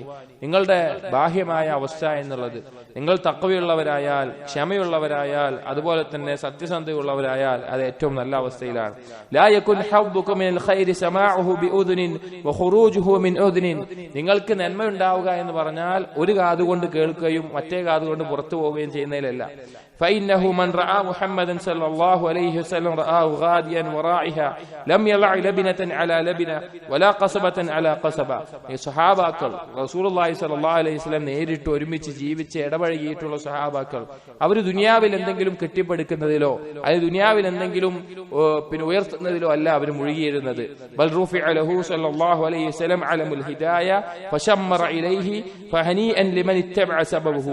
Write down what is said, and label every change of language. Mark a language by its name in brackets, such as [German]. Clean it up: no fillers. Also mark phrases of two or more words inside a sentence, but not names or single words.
[Malayalam] നിങ്ങളുടെ ബാഹ്യമായ അവസ്ഥ എന്നുള്ളത്, നിങ്ങൾ തഖ്വയുള്ളവരായാൽ, ക്ഷമയുള്ളവരായാൽ, അതുപോലെ തന്നെ സത്യസന്ധതയുള്ളവരായാൽ അത് ഏറ്റവും നല്ല അവസ്ഥയിലാണ്. [Arabic] لا يكن حظك من الخير سماعه بأذن وخروجه من أذن. [Malayalam] നിങ്ങൾക്ക് നന്മ ഉണ്ടാവുക എന്ന് പറഞ്ഞാൽ ഒരു കാതുകൊണ്ട് കേൾക്കുകയും മറ്റേ കാതുകൊണ്ട് പുറത്തു പോവുകയും ചെയ്യുന്നതിലല്ല. [Arabic] فإنه من رأى محمدا صلى الله عليه وسلم رآه غاديا وراعها لم يضع لبنة على لبنة ولا قصبة على قصبة. [Malayalam] ഈ സ്വഹാബാക്കൾ [Arabic] رسول الله صلى الله عليه وسلم [Malayalam] നേരിട്ട് ഒരുമിച്ച് ജീവിച്ച് ഇടപഴകിയിട്ടുള്ള സ്വഹാബാക്കൾ, അവർ ദുനിയാവിൽ എന്തെങ്കിലും കെട്ടിപ്പടുക്കുന്നതിലോ അത് ദുനിയാവിൽ എന്തെങ്കിലും ഉയർത്തുന്നതിലോ അല്ല അവർ മുഴുകിയിരുന്നത്. [Arabic] بل رفع له صلى الله عليه وسلم علم الهداية فشمر إليه فهنيئا لمن اتبع سببه.